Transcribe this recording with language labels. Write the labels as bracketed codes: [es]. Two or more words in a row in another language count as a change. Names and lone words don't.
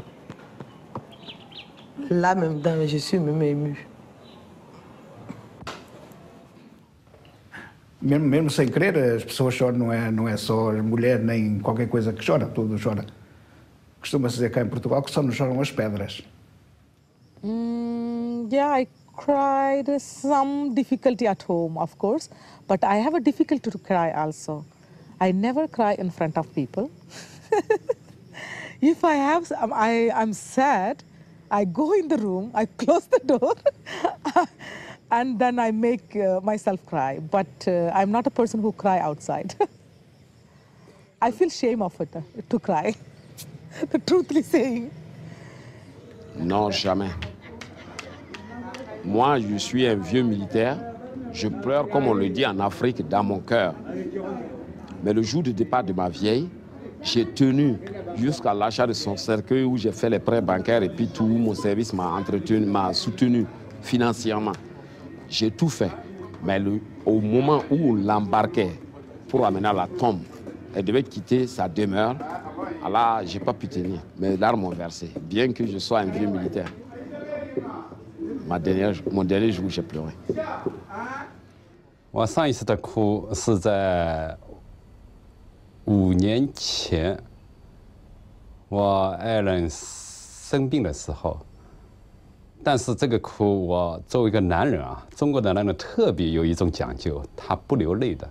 [fr] Là même, je suis même émue. [pt] Mesmo sem querer, as pessoas choram, não é só as mulheres nem qualquer coisa que chora, tudo chora. Costuma-se dizer cá em Portugal que só nos choram as pedras. [en] Yeah, I cried some difficulty at home, of course, but I have a difficulty to cry also. I never cry in front of people. If I'm sad, I go in the room, I close the door, and then I make myself cry. But I'm not a person who cry outside. I feel shame of it, to cry, the truthfully saying. [fr] Non, jamais. Moi, je suis un vieux militaire. Je pleure, comme on le dit en Afrique, dans mon cœur. Mais le jour du départ de ma vieille, j'ai tenu jusqu'à l'achat de son cercueil où j'ai fait les prêts bancaires et puis tout mon service m'a entretenu, m'a soutenu financièrement. J'ai tout fait. Mais au moment où on l'embarquait pour amener à la tombe, elle devait quitter sa demeure. Alors, je n'ai pas pu tenir. Mes larmes ont versé, bien que je sois un vieux militaire. Mon dernier jour, j'ai pleuré. [zh] 我上一次的哭是在5年前，我爱人生病的时候。但是这个哭，我作为一个男人啊，中国的男人特别有一种讲究，他不流泪的。